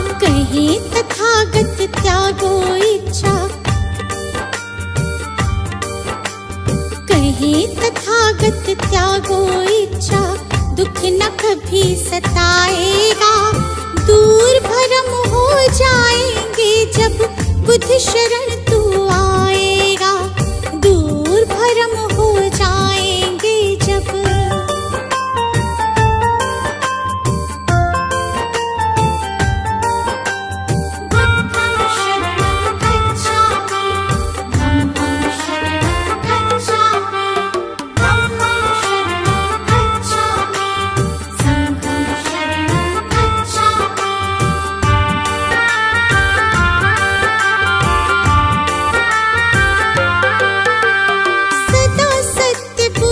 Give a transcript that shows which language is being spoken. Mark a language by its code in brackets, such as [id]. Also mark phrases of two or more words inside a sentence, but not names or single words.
[hi] कहीं तथागत त्यागो इच्छा, कहीं तथागत त्यागो इच्छा। दुख न कभी सताएगा, दूर भरम हो जाएंगे जब बुद्ध शरण तू आएगा। दूर भरम हो जाएंगे जब। [pi] बुद्धं शरणं गच्छामि, धम्मं शरणं गच्छामि, धम्मं शरणं गच्छामि, संघं शरणं गच्छामि। [hi] सदा सत्य